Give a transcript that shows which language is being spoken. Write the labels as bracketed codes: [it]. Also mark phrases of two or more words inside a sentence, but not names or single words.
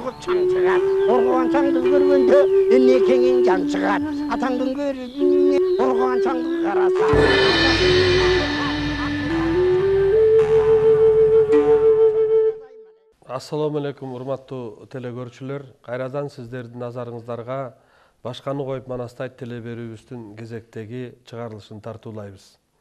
[kk] шаң шығар. Қорғаған шаңды көргенде енекеңнен жан шығар. Атаңдың көріне қорғаған шаңды қараса. [ar] السلام عليكم, [ky] урматтуу телекөрүүчүлөр. Кайрадан сиздердин назарыңыздарга башканы коюп Манастайт теле берүүбүздүн кезектеги чыгарылышын тартуулайбыз.